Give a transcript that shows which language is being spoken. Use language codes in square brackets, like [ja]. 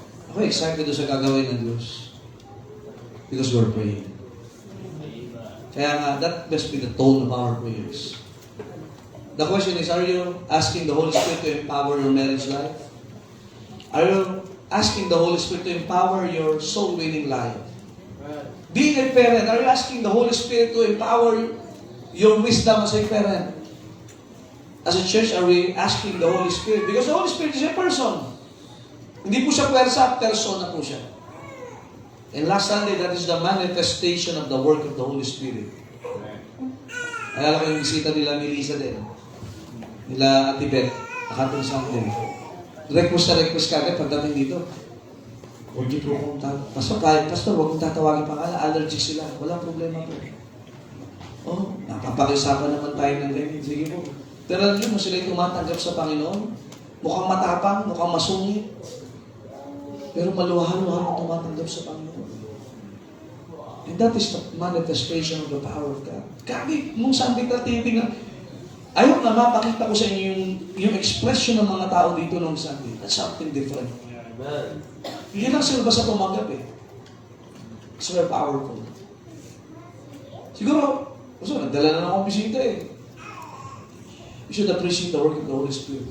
[tl] Ako excited doon sa gagawin ng Diyos. [en] Because we're praying. [tl] Kaya nga, [en] that must be the tone of our prayers. The question is, are you asking the Holy Spirit to empower your marriage life? Are you asking the Holy Spirit to empower your soul-winning life? Being a parent, are you asking the Holy Spirit to empower your wisdom as a parent? As a church, are we asking the Holy Spirit? Because the Holy Spirit is a person. [tl] Hindi po siya pwersa, persona po siya. [en] And last Sunday, that is the manifestation of the work of the Holy Spirit. [tl] Alala ko yung bisita nila Melissa din. Nila Ate Beth, nakatong Sunday. Request ka agad pagdating dito. Huwag niyo po kong Pastor, huwag kong tatawagin pa kala. Allergic sila. Walang problema po. Oh, napapakiusapan naman tayo ng ganyan. Sige po. Pero alam niyo, sila yung tumatanggap sa Panginoon. Mukhang matapang, mukhang masungit. Pero maluhan-luhan ang tumatanggap sa Panginoon. [en] And that is the manifestation of the power of God. [tl] Kagi, nung Sunday ka titingnan, ayaw na mapakita ko sa inyo yung expression ng mga tao dito nung Sunday. [en] That's something different. Amen. [tl] Hindi lang sila basta tumanggap eh. [en] It's very powerful. [tl] Siguro, nagdala na akong bisita eh. [en] You should appreciate the work of the Holy Spirit.